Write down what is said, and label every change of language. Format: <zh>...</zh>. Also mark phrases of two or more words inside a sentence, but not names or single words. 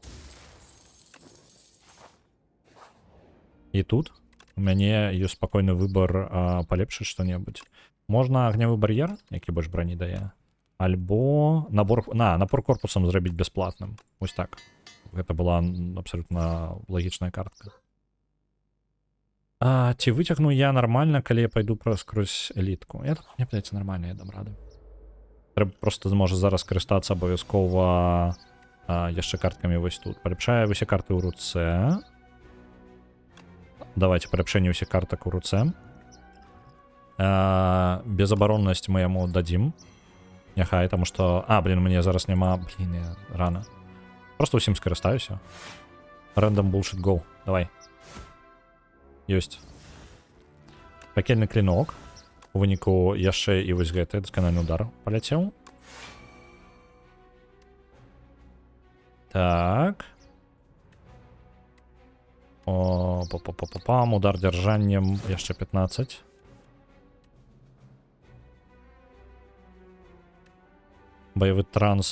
<be>І тут у мяне ёсць спакойны выбар палепшыць што-небудзь. Можна агнявы бар'ер, які больш брані дае. Альбо напор корпусам зрабіць бясплатным. Вось так. Гэта была абсалютна лагічная картка.</be> <uk>Ці витягну я нормально, коли я пойду скрозь елітку? Я, мені здається, нормально, я дам ради. Треба просто зможе зараз скористатися обов'язково ще картками ось тут. Поліпшаю усі карти у руце. Давайте поліпшення усіх карток у руце. Безоборонність ми йому дадим. Нехай, тому що... блін, мені зараз нема... Блін, я рано. Просто усім скористаюся.</uk> <en>Random bullshit go.</en> <uk>Давай. Єсть. Пекельний клинок.</uk> <be>У выніку яшчэ і вось гэты дасканальны удар паляцеў. Так. О, па-па-па-па-пам. Удар дзяржаннем яшчэ 15. Баявы транс.</be>